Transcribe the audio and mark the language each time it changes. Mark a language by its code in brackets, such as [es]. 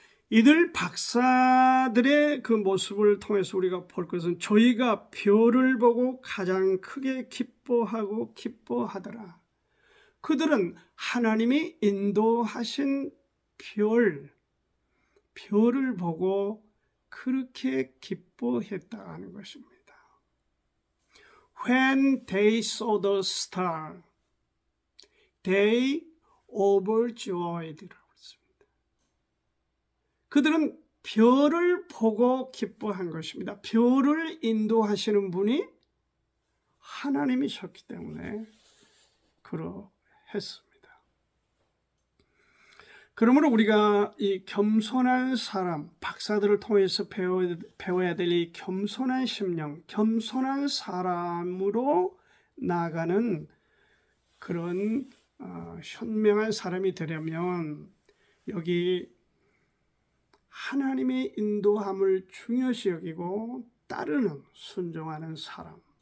[ko] 이들 박사들의 그 모습을 통해서 우리가 볼 것은 저희가 별을 보고 가장 크게 기뻐하더라. 그들은 하나님이 인도하신 별을 보고 그렇게 기뻐했다는 것입니다. [en] When they saw the star, they overjoyed. [ko] 그들은 별을 보고 기뻐한 것입니다. 별을 인도하시는 분이 하나님이셨기 때문에 그러했습니다. 그러므로 우리가 이 겸손한 사람, 박사들을 통해서 배워야 될 이 겸손한 심령, 겸손한 사람으로 나아가는 그런 현명한 사람이 되려면 여기 하나님의 인도함을 중요시 여기고 따르는, 순종하는 사람.